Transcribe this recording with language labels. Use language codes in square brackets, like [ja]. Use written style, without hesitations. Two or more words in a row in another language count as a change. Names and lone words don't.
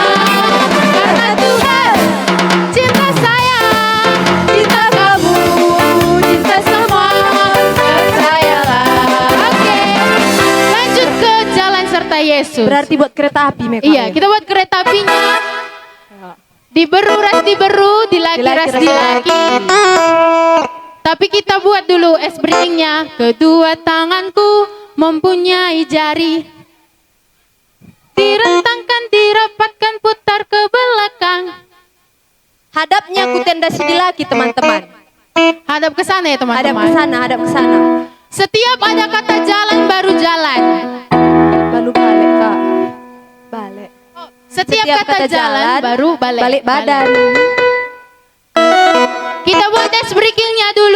[id] Karena Tuhan cinta saya, cinta kamu, cinta semua. Percayalah. Oke. Lanjut ke jalan serta Yesus. Berarti buat kereta api Meka. Iya, kita buat kereta apinya. [btx] Diberu ras diberu, dilaki ras dilaki. [id] Tapi kita buat dulu es beringnya. Kedua tanganku mempunyai jari. Direntangkan, dirapatkan, putar ke belakang. [btx] Hadapnya ku tenda si dilaki teman-teman. [id] Hadap ke sana ya teman-teman. Hadap ke sana, hadap ke sana. Setiap ada kata jalan baru jalan. Baru balik kak. Balik. Setiap kata jalan baru Balik badan. Kita buat tes breakingnya dulu.